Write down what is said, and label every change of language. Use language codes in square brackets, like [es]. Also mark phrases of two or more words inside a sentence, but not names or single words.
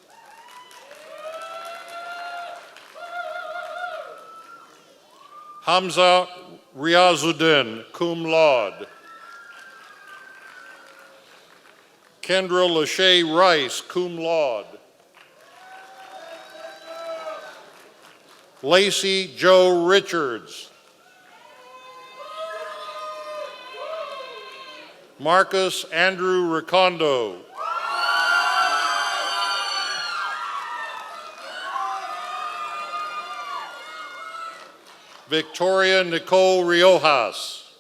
[en] Hamza Riazuddin, [la] cum laude. [en] Kendra Lachey Rice, [la] cum laude. [en] Lacey Joe Richards. Marcus Andrew Ricondo. Victoria Nicole Riojas.